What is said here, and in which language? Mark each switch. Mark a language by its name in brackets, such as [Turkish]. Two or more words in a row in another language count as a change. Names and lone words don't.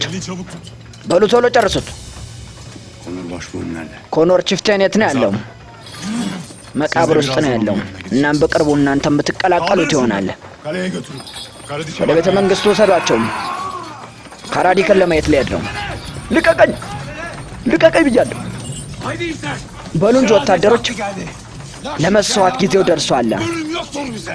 [Turkish] elini çabuk tut. [Amharic] በሉ ቶሎ ጨርሱት። [Turkish] Onur başbuğun nerede? [Amharic] ኮኖር ቺፍቴን የት ነው ያለው? መቃብር ውስጥ ነው ያለው። እናም በቅርቡ እናንተም ብትቀላቀሉት ይሆናል። [Turkish] Kaleye götürün. Karadişe [Amharic] ወደ ቤተ መንግስቱ ወሰዷቸው። ካራዲክን ለማየት ሊሄድ ነው። ልቀቀኝ! ልቀቀኝ ብያለሁ። በሉ እንጂ ወታደሮች፣ ለመስዋዕት ጊዜው ደርሷል። [Turkish] Ölüm yoktur bize.